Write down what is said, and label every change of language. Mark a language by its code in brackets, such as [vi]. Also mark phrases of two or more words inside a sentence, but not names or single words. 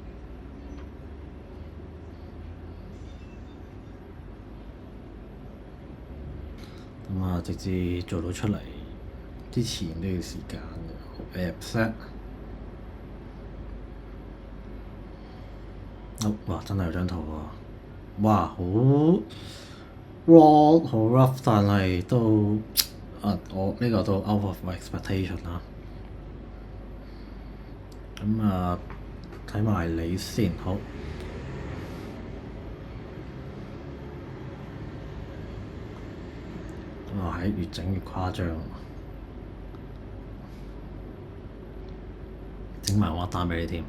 [yue] 咁直至做到出嚟之前都要時間嘅。Accept。哇！真係有張圖喎。哇！好 raw 好 rough，但係都我呢個都 [en] out of my expectation [yue] 啦。咁睇埋你先，好。 哇！越整越誇張，整埋我單俾你添。